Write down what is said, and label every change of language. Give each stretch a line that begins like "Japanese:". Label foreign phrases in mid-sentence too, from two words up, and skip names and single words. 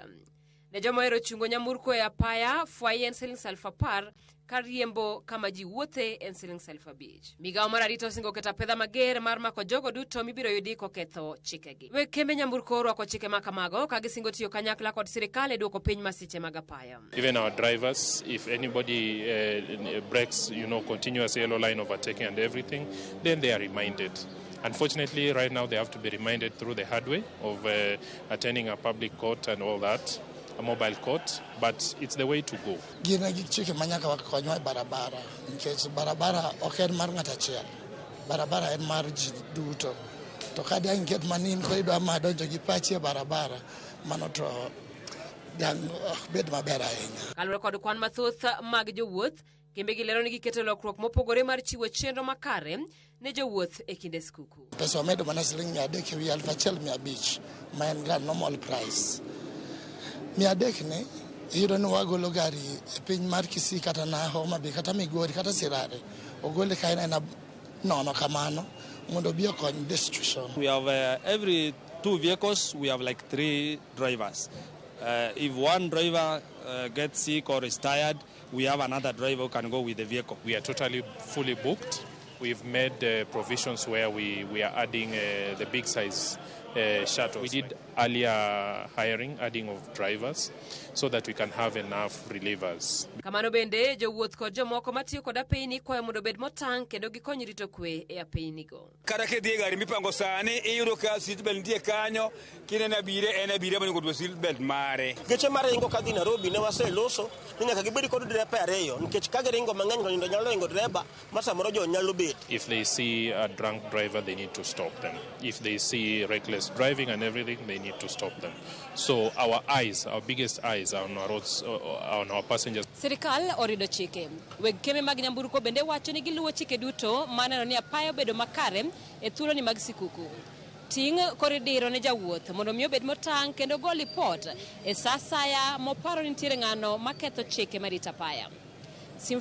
Luo (Kenya and Tanzania): Ne joma ohero chungo nyamburko e apaya, fwai en Sh10,000 ka riembo kama ji wuothe en Sh5,000. Migawo mar arita osingo keto pedha mager mar mako jogo duto mibiro yudi koketho chikegi. Weg kembe nyamburko orwako chike ma kamago ka gisingo tiyo kanyakla kod sirkal e duoko piny masiche mag apaya.
English: Even our drivers, if anybody breaks, continuous yellow line overtaking and everything, then they are reminded. Unfortunately, right now they have to be reminded through the hard way of attending a public court and all that. A mobile court, but it's the way to go.
Luo (Kenya and Tanzania): Gina gi chike manyaka wakonyo e barabara, nikech barabara ok en mar ng'at achiel. Barabara en mar ji duto. To ka dang ket manin ko idwa ma donjo gi pachi e barabara, mano to dang bed maber ahinya. Kaluwore kod kwan mathoth mag jowuoth, kembe gilero ni giketo lokruok mopogore mar chiwo chenro makare ne jowuoth e kinde skuku. Pesa omedo mana Sh300 ewi Sh1,500 ma en ga
English: normal price.
Luo (Kenya and Tanzania): 300 ne iyudo ni wagolo gari e piny mar Kisii kata na Homa Bay kata Migori kata Sirare, ogole ka en nono kamano mondo bi okony distribution.
English: We have every 2 vehicles we have like 3 drivers. If one driver gets sick or is tired, we have another driver who can go with the vehicle. We are totally fully booked. We've made provisions where we are adding the big size shuttles. We did earlier adding of drivers so that we can have enough relievers.
Luo (Kenya and Tanzania): Kamano bende jowuoth kod jomoko matiyo kod apeyni kwayo mondo bed motang' kendo gikony rito kwe e apeynigo. Kata kidhi gari mipango sani iyudo ka seatbelt nitie kanyo, kinene abire manyo kod seatbelt mare. Geche mar ringo kadhi Nairobi ne waseloso ni nyaka gibedi kod drepa ariyo, nikech ka giringo mang'eny to nyalo ringo drepa ma samoro jo nyalo bet.
English: If they see a drunk driver, they need to stop them. If they see reckless driving and everything, they need to stop them. So our biggest eyes are on our roads, on our passengers.
Luo (Kenya and Tanzania): Sirkal orido chike. Weg kembe mag nyamburko bende wacho ni giluwo chike duto maneno ni apaya bedo makare e thuolo ni mag sikuku. Ting' koridiro ne jawuoth mondo mi obed motang' kendo go lipot e sa asaya moparo ni nitiere ng'ano maketho chike marita apaya.